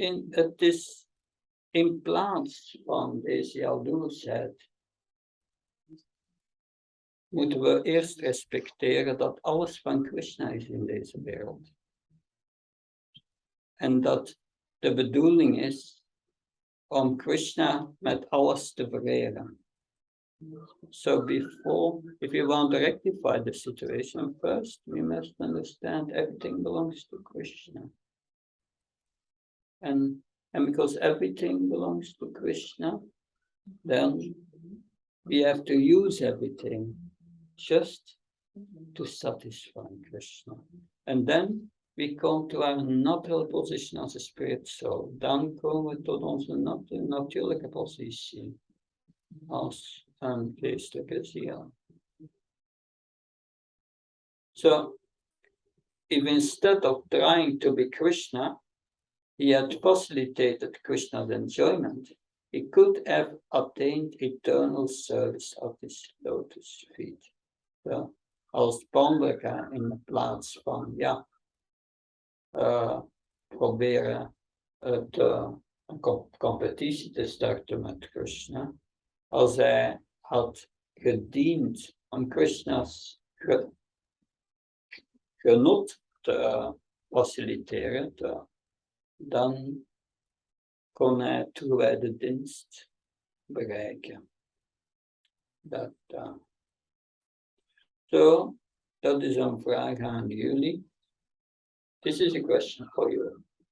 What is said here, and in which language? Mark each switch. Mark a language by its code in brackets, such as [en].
[nl] Het is in plaats van deze jaloersheid, moeten we eerst respecteren dat alles van Krishna is in deze wereld. En dat de bedoeling is om Krishna met alles te vereren. [en] So if you want to rectify the situation first, we must understand everything belongs to Krishna. And because everything belongs to Krishna, then we have to use everything just to satisfy Krishna. And then we come to our natural position as a spirit soul. [nl] Dan komen we tot onze natuurlijke positie als een geestelijke ziel. [en] So, if instead of trying to be Krishna, he had facilitated Krishna's enjoyment, he could have attained eternal service at his lotus feet. [nl] So, als Blankenberge in de plaats van, proberen een competitie te starten met Krishna, als hij had gediend om Krishna's genot te faciliteren, dan kon hij toewijde dienst bereiken. Dat is een vraag aan jullie. [en] This is a question for you.